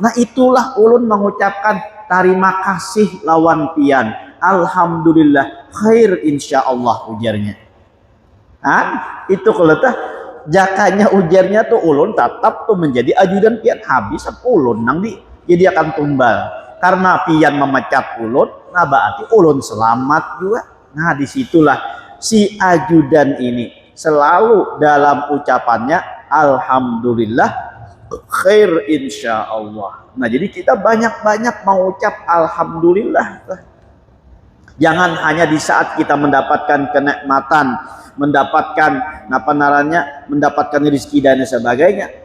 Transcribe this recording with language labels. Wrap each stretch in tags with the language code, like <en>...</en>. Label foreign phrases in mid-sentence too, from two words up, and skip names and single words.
<bjn>Nah itulah ulun mengucapkan terima kasih lawan pian,</bjn> <ar>الحمد لله خير إن شاء الله</ar> <bjn>ujarnya. Itu kalau tah jakanya ujarnya tuh ulun tetap tuh menjadi ajudan pian, habis ulun nang jadi akan tumbal karena pian memecat ulun. Nah berarti ulun selamat juga.</bjn> <id>Nah disitulah si ajudan ini selalu dalam ucapannya</id> <ar>الحمد لله خير إن شاء الله.</ar> <id>Nah jadi kita banyak-banyak mengucap alhamdulillah. Jangan hanya di saat kita mendapatkan kenikmatan, mendapatkan mendapatkan rezeki dan sebagainya.</id>